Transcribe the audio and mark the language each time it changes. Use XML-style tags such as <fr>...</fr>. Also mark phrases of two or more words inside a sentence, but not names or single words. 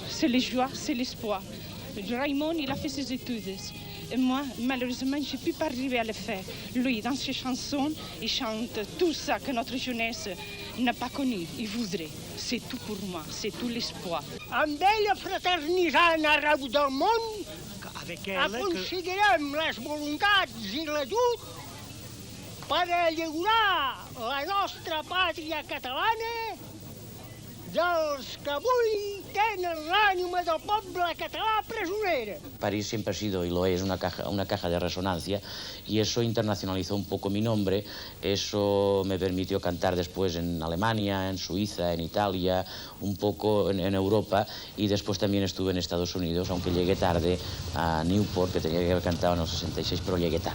<fr>C'est la joie, c'est l'espoir. Raymond, il a fait ses études. Et moi, malheureusement, je ne peux pas arriver à le faire. Lui, dans ses chansons, il chante tout ça que notre jeunesse n'a pas connu. Il voudrait. C'est tout pour moi, c'est tout l'espoir.</fr> <ca>Amb ella fraternitzant arreu del món, aconseguirem les voluntats i l'ajut per lliurar la nostra pàtria catalana dels que avui tenen l'ànima del poble català presonera.</ca> <es>París siempre ha sido, y lo es, una caja de resonancia, y eso internacionalizó un poco mi nombre. Eso me permitió cantar después en Alemania, en Suiza, en Italia, un poco en Europa, y después también estuve en Estados Unidos, aunque llegué tarde a Newport, que tenía que haber cantado en los 66, pero llegué tarde.</es>